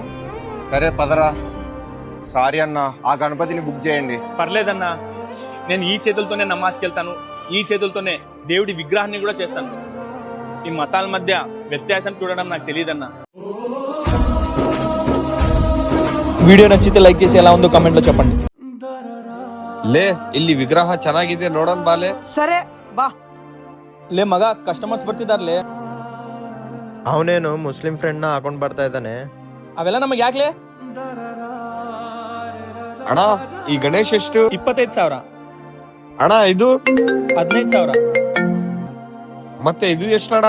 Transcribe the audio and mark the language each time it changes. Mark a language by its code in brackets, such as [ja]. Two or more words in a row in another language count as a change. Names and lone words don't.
[te] సరే పదరా. సారీ అన్న, ఆ గణపతిని బుక్ చేయండి. పర్లేదన్నా, నేను ఈ చేతులతోనే నమాజ్కి వెళ్తాను, ఈ చేతులతోనే దేవుడి విగ్రహాన్ని కూడా చేస్తాను. ఈ మతాల మధ్య వ్యత్యాసం చూడడం నాకు తెలియదన్నా. వీడియో నచ్చితే లైక్ చేసి ఎలా ఉందో కామెంట్లో చెప్పండి. [kn] ಲೇ, ಇಲ್ಲಿ ವಿಗ್ರಹ ಚೆನ್ನಾಗಿದೆ, ನೋಡೋಣ ಬಾಲೆ. [te] సరే బా. [kn] ಲೇ ಮಗ, ಕಸ್ಟಮರ್ಸ್ ಬರ್ತಿದಾರ್ಲೇ. ಅವನೇನು [en] Muslim friend [kn] ನ ಹಾಕೊಂಡ್ ಬರ್ತಾ ಇದ್ದಾನೆ. ಅವೆಲ್ಲ ನಮಗೆ ಯಾಕ್ಲೆ? ಅಣ್ಣ, ಈ ಗಣೇಶ್ ಎಷ್ಟು? 25,000. ಅಣ್ಣ, ಇದು 15,000. ಮತ್ತೆ ಇದು ಎಷ್ಟಣ್ಣ?